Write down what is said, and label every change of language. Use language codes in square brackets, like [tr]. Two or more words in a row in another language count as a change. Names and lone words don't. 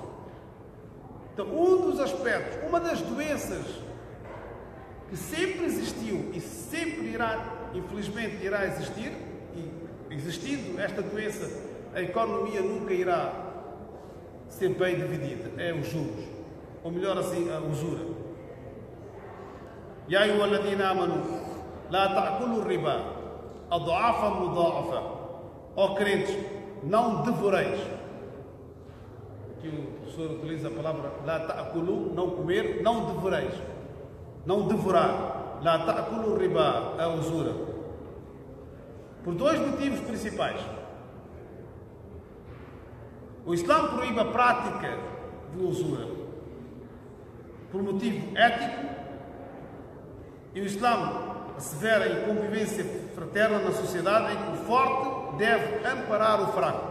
[pt] Então, um dos aspectos, uma das doenças que sempre existiu e sempre irá, infelizmente, irá existir, e existindo esta doença, a economia nunca irá ser bem dividida, é os juros, ou melhor assim, a usura. [ar] Ya ayyuhalladhina amanu, la ta'kulu riba, ad'afa mudha'afa. [pt] Ó crentes, não devoreis. Aqui o professor utiliza a palavra [ar] la ta'kulu, [pt] não comer, não devoreis. Não devorar. [ar] La ta'kulu riba, [pt] a usura. Por 2 motivos principais. O Islã proíbe a prática de usura por motivo ético, e o Islã assevera a convivência fraterna na sociedade em que o forte deve amparar o fraco.